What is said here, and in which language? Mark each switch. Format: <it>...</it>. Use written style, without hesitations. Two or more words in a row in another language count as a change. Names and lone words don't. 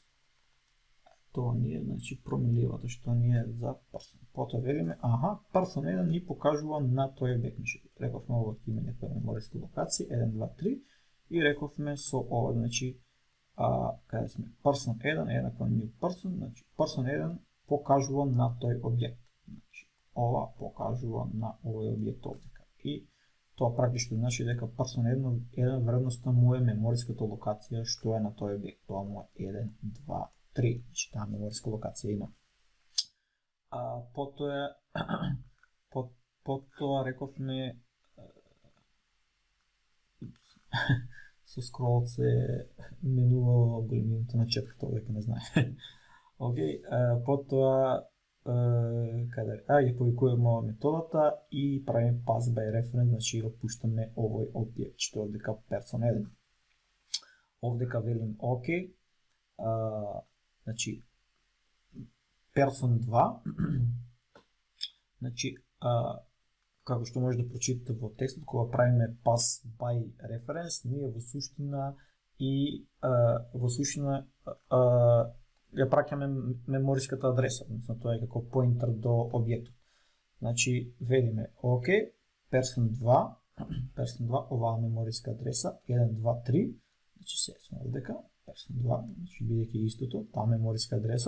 <mk>Тоа ни е, значи, променливата што ни е за person. Потоа велиме, person 1 ни покажува на тој објект. Рековме ова ќе има некоја мемориска локација, 1, 2, 3, и рековме со ова, значи, каде сме, person 1 е еднакво</mk> <en>new person,</en> <mk>значи, person 1 покажува на тој објект. Значи, ова покажува на овој објект овдека. И тоа практично значи дека person 1 вредноста му е мемориската локација што е на тој објект. Тоа му е 1, 2, 3, значи таа мемориска локација има. Потоа рековме со скролот се менувало големината на четката, веќе не знае. Океј, потоа ја повикуваме методата и правиме</mk> <en>pass by reference,</en> <mk>значи го пуштаме овој објект што е овдека person 1. Овдека велим океј, значи person 2, значи како што може да прочитате во текстот, кога правиме</mk> <en>pass by reference,</en> <mk>ние во суштина ја праќаме мемориската адреса, односно тоа е како поинтер до објектот. Значи велиме ОК, person 2, оваа мемориска адреса 1, 2, 3, значи се сме овдека, person 2, значи бидејќи истото, таа мемориска адреса.</mk>